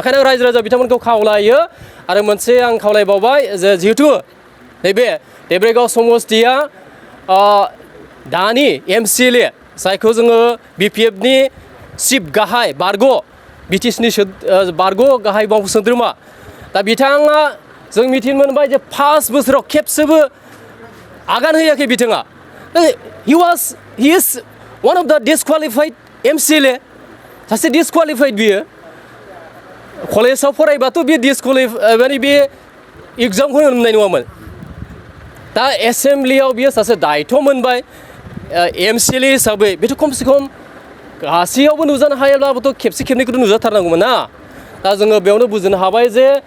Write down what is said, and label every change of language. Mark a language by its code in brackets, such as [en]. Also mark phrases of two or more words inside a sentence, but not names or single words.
[brx] ओंखायनो रायजो राजा बिथांमोनखौ खावलायो। आरो मोनसे आं खावलायबावबाय जे जिहेतु नैबे देब्रेगाव समस्तिया दानि एमसिएलए जायखौ जोङो बिपिएफनि चिफ गाहाय बारग' बिटिसिनि बारग' गाहाय मावफुं सोद्रोमा दा बिथाङा जों मिथिनो मोनबाय जे 5 बोसोराव खेबसेबो आगान होयाखै बिथाङा [en] he is one of the disqualified MCLA [brx] सासे disqualified बियो कलेजाव फरायबाथ' बे माने बे एग्जामखौ होनो मोननाय नङामोन दा एसेम्ब्लियाव बियो सासे दायथ' मोनबाय MCLA हिसाबै बेथ' खमसे खम गासैयावबो नुजानो हायाब्लाबोथ' खेबसे खेबनैखौथ' नुजाथारनांगौमोन ना दा जोङो बेयावनो बुजिनो हाबाय जे